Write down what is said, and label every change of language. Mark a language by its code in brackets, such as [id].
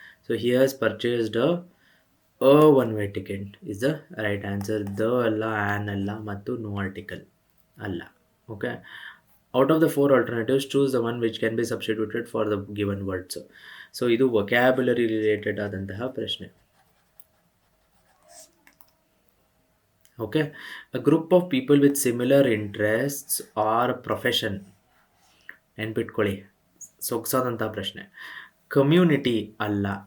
[en] So he has purchased a 1 way ticket is the right answer. [kn] The ಅಲ್ಲ, an ಅಲ್ಲ, ಮತ್ತು no article ಅಲ್ಲ. [en] Okay, out of the 4 alternatives choose the one which can be substituted for the given words. [kn] So ಇದು vocabulary related ಆದಂತಹ ಪ್ರಶ್ನೆ. [en] Okay, a group of people with similar interests or profession. [kn] ನೆನ್ಪಿಟ್ಕೊಳ್ಳಿ, ಸೊಗಸಾದಂತಹ ಪ್ರಶ್ನೆ. Community ಅಲ್ಲ.